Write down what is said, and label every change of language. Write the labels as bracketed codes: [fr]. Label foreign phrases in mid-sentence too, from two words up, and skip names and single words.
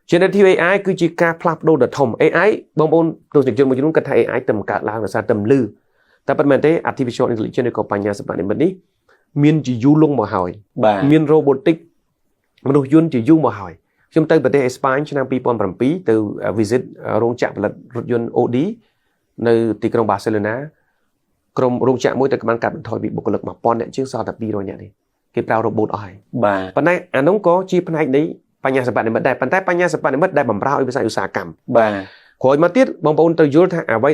[en] generative AI [km] គឺជាការផ្លាស់ប្ដូរដ៏ធំ AI បងប្អូនទស្សនិកជនមួយចំនួនគាត់ថា AI តែបង្កើតឡើងដោយសារតែលឺតែប៉ុន្មានទេ [en] artificial intelligence [km] ឬក៏បញ្ញាសិប្បនិម្មិតនេះមានជាយូរលង់មកហើយមាន robotic មនុស្សយន្តជាយូរមកហើយខ្ញុំទៅប្រទេសអេស្ប៉ាញឆ្នាំ2007ទៅ visit រោងចក្រផលិតរថយន្ត Audi នៅទីក្រុង Barcelona ក្រុមរោ ងចក្រមួយតែបានកាត់បន្ថយពីបុគ្គលិក 1000 នាក់ជាងសល់តែ200នាក់នេះគេប្រើ robot អស់ហើយបាទប៉ុន្តែអានោះក៏ជាផ្នែកនៃបញ្ញាសិប្បនិម្មិតដែរប៉ុន្តែបញ្ញាសិប្បនិម្មិតដែលបម្រើឲ្យវិស័យឧស្សាហកម្មបាទក្រោយមកទៀតបងប្អូនត្រូវយល់ថាអ្វី